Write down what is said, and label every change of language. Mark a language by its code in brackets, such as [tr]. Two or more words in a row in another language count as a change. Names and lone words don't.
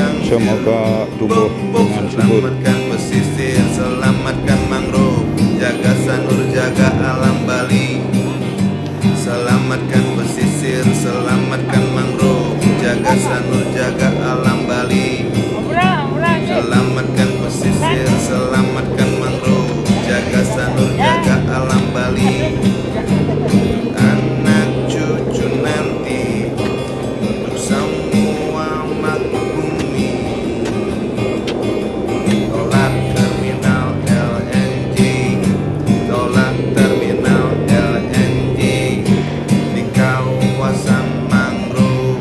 [id] semoga tumbuh dengan subur. Selamatkan pesisir, selamatkan mangrove, jaga sanur, jaga alam Bali. Selamatkan pesisir, selamatkan mangrove, jaga sanur, jaga alam Bali. Selamatkan pesisir, selamatkan mangrove, jaga sanur, jaga alam Bali. Anak cucu nanti untuk semua makhluk bumi. Tolak terminal LNG, tolak terminal LNG di kawasan mangrove.